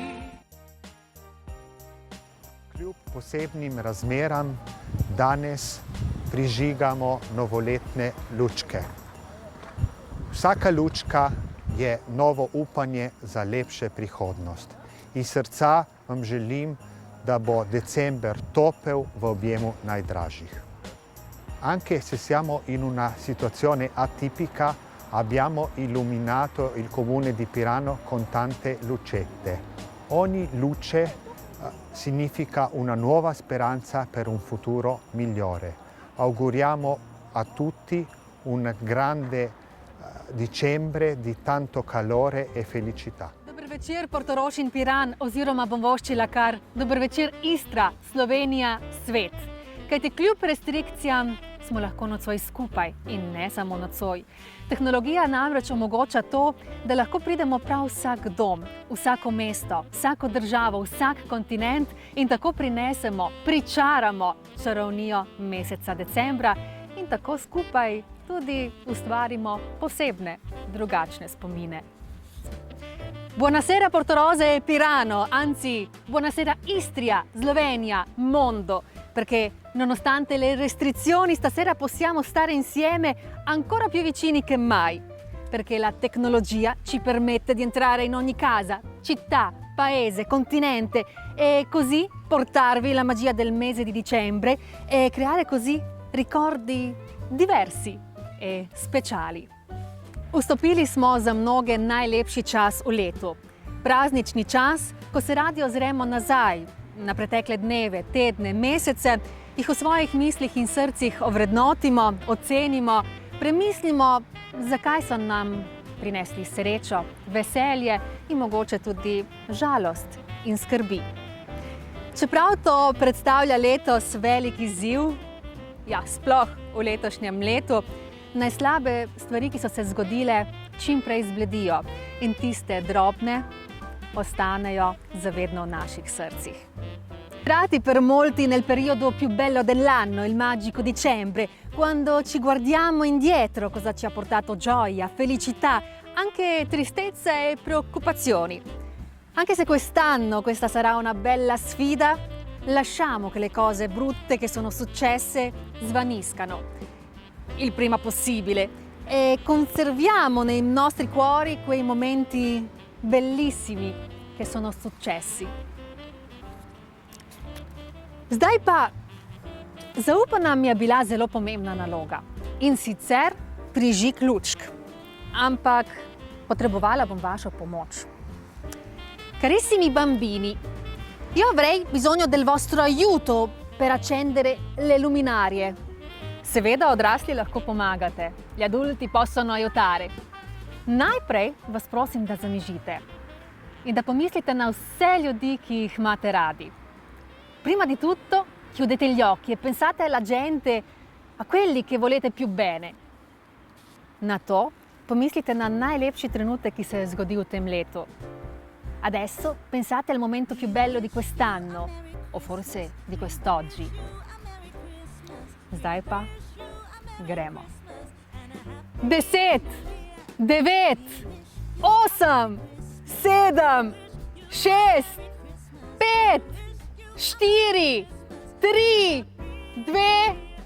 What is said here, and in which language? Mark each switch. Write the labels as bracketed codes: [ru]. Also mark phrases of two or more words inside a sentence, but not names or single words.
[sl] Kljub posebnim razmeram danes prižigamo novoletne lučke. Vsaka lučka je novo upanje za lepše prihodnost. Iz srca vam želim, da bo december topel v objemu najdražjih. [it] Anche se siamo in una situazione atipica, abbiamo illuminato il comune di Pirano con tante lucette. Ogni luce significa una nuova speranza per un futuro migliore. Auguriamo a tutti un grande dicembre di tanto calore e felicità. [sl] Dober večer, Portorož in Piran, oziroma bom voščila kar dober večer Istra, Slovenija, svet. Kajti kljub restrikcijam smo lahko nocoj skupaj in ne samo nocoj. Tehnologija namreč omogoča to, da lahko pridemo prav vsak dom, vsako mesto, vsako državo, vsak kontinent in tako prinesemo, pričaramo čarovnijo meseca decembra in tako skupaj tudi ustvarimo posebne, drugačne spomine. [it] Buonasera Portorose e Pirano, anzi buonasera Istria, Slovenia, mondo, perché nonostante le restrizioni stasera possiamo stare insieme ancora più vicini che mai, perché la tecnologia ci permette di entrare in ogni casa, città, paese, continente e così portarvi la magia del mese di dicembre e creare così ricordi diversi e speciali. [sl] Vstopili smo za mnoge najlepši čas v letu. Praznični čas, ko se radi ozremo nazaj na pretekle dneve, tedne, mesece, jih v svojih mislih in srcih ovrednotimo, ocenimo, premislimo, zakaj so nam prinesli srečo, veselje in mogoče tudi žalost in skrbi. Čeprav to predstavlja letos velik izziv, sploh v letošnjem letu, naj slabe stvari, ki so se zgodile, čim prej zbledijo in tiste drobne ostanejo zavedno v naših srcih. [it] Hkrati per molti nel periodo più bello dell'anno, il magico dicembre, quando ci guardiamo indietro cosa ci ha portato gioia, felicità, anche tristezza e preoccupazioni. Anche se quest'anno questa sarà una bella sfida, lasciamo che le cose brutte che sono successe svaniscano il prima possibile e conserviamo nei nostri cuori quei momenti bellissimi che sono successi. [sl] Zdaj pa, zaupana mi je bila zelo pomembna naloga in sicer prižig lučk, ampak potrebovala bom vašo pomoč. [it] Carissimi bambini, io avrei bisogno del vostro aiuto per accendere le luminarie. [sl] Seveda odrasli lahko pomagate, [it] gli adulti possono aiutare. [sl] Najprej vas prosim, da zamižite in da pomislite na vse ljudi, ki jih imate radi. [it] Prima di tutto chiudete gli occhi e pensate alla gente, a quelli che volete più bene. [sl] Nato pomislite na najlepši trenutek, ki se je zgodil v tem letu. [it] Adesso pensate al momento più bello di quest'anno, o forse di quest'oggi. [sl] Zdaj pa gremo. 10, 9, 8, 7, 6, 5, 4, 3, 2, 1.